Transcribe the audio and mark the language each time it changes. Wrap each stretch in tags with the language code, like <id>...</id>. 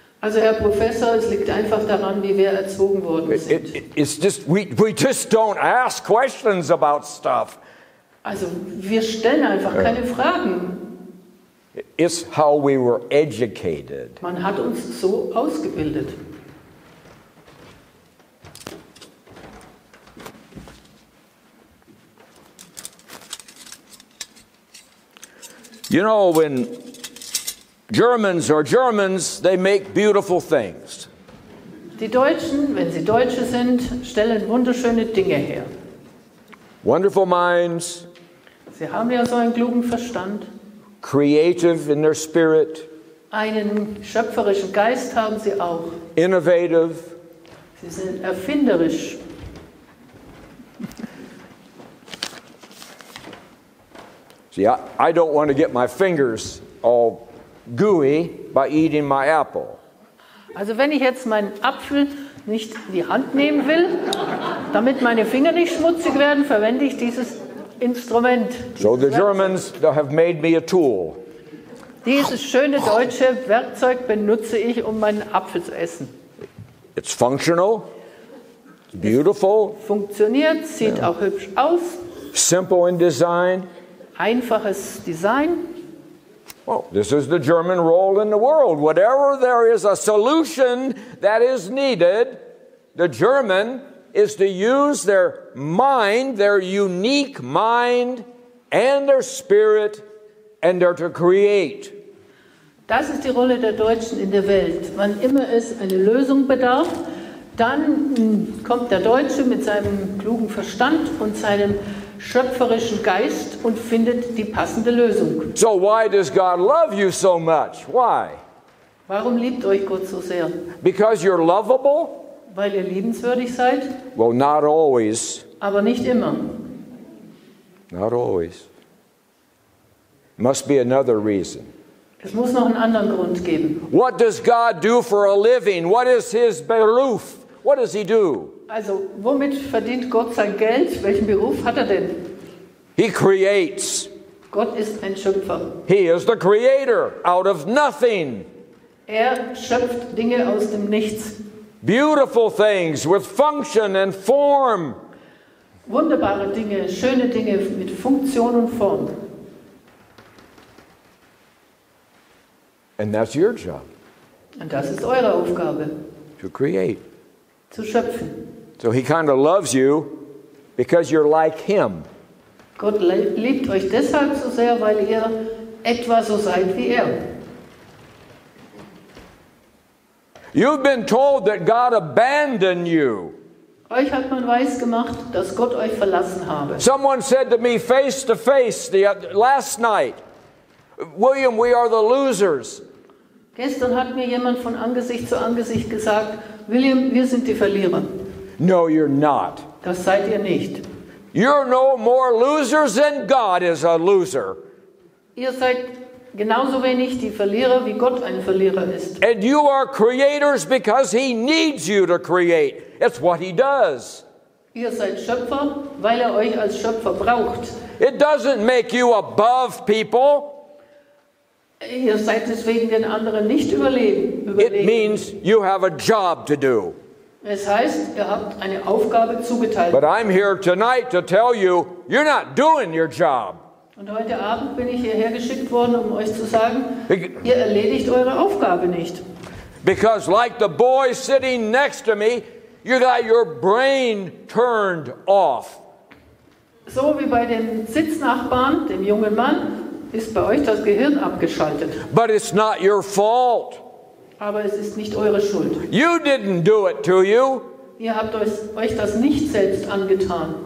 <de>Also Herr Professor, es liegt einfach daran, wie wir erzogen worden sind.</de> <en>It's just we just don't ask questions about stuff.</en> <de>Also wir stellen einfach keine Fragen.</de> <en>It's how we were educated.</en> <de>Man hat uns so ausgebildet.</de> <en>You know, when Germans, they make beautiful things.</en> <de>Die Deutschen, wenn sie Deutsche sind, stellen wunderschöne Dinge her.</de> <en>Wonderful minds.</en> <de>Sie haben ja so einen klugen Verstand.</de> <en>Creative in their spirit.</en> <de>Einen schöpferischen Geist haben sie auch.</de> <en>Innovative.</en> <de>Sie sind erfinderisch.</de> <en>See, I don't want to get my fingers all gooey by eating my apple.</en> <de>Also wenn ich jetzt meinen Apfel nicht in die Hand nehmen will, damit meine Finger nicht schmutzig werden, verwende ich dieses Instrument.</de> <en>So the Germans have made me a tool.</en> <de>Dieses schöne deutsche Werkzeug benutze ich, um meinen Apfel zu essen.</de> <en>It's functional, it's beautiful,</en> <de>funktioniert, sieht auch hübsch aus.</de> <en>Simple in design.</en> <de>Einfaches Design.</de> <en>Well, this is the German role in the world. Whatever there is a solution that is needed, the German is to use their mind, their unique mind, and their spirit, and they're to create.</en> <de>Das ist die Rolle der Deutschen in der Welt. Wann immer es eine Lösung bedarf, dann kommt der Deutsche mit seinem klugen Verstand und seinem schöpferischen Geist und findet die passende Lösung.</de> <en>So why does God love you so much? Why?</en> <de>Warum liebt euch Gott so sehr?</de> <en>Because you're lovable?</en> <de>Weil ihr liebenswürdig seid?</de> <en>Well, not always.</en> <de>Aber nicht immer.</de> <en>Not always. Must be another reason.</en> <de>Es muss noch einen anderen Grund geben.</de> <en>What does God do for a living? What is his beruf? What does he do?</en> <de>Also, womit verdient Gott sein Geld? Welchen Beruf hat er denn?</de> <en>He creates.</en> <de>Gott ist ein Schöpfer.</de> <en>He is the creator out of nothing.</en> <de>Er schöpft Dinge aus dem Nichts.</de> <en>Beautiful things with function and form.</en> <de>Wunderbare Dinge, schöne Dinge mit Funktion und Form.</de> <en>And that's your job.</en> <de>Und das ist eure Aufgabe.</de> <en>To create.</en> <de>Zu schöpfen.</de> <en>So he kind of loves you because you're like him.</en> <de>Gott liebt euch deshalb so sehr, weil ihr etwa so seid wie er.</de> <en>You've been told that God abandoned you.</en> <de>Euch hat man weisgemacht, dass Gott euch verlassen habe.</de> <en>Someone said to me face to face last night, William, we are the losers.</en> <de>Gestern hat mir jemand von Angesicht zu Angesicht gesagt, William, wir sind die Verlierer.</de> <en>No, you're not.</en> <de>Das seid ihr nicht.</de> <en>You're no more losers than God is a loser.</en> <de>Ihr seid genauso wenig die Verlierer, wie Gott ein Verlierer ist.</de> <en>And you are creators because he needs you to create. It's what he does.</en> <de>Ihr seid Schöpfer, weil er euch als Schöpfer braucht.</de> <en>It doesn't make you above people.</en> <de>Ihr seid deswegen den anderen nicht überlegen.</de> <en>It means you have a job to do.</en> <de>Es heißt, ihr habt eine Aufgabe zugeteilt.</de> <en>But I'm here tonight to tell you, you're not doing your job.</en> <de>Und heute Abend bin ich hierher geschickt worden, um euch zu sagen, ihr erledigt eure Aufgabe nicht.</de> <en>Because like the boy sitting next to me, you got your brain turned off.</en> <de>So wie bei dem Sitznachbarn, dem jungen Mann, ist bei euch das Gehirn abgeschaltet.</de> <en>But it's not your fault.</en> <de>Aber es ist nicht eure Schuld.</de> <en>You didn't do it to you.</en> <de>Ihr habt euch das nicht selbst angetan.</de>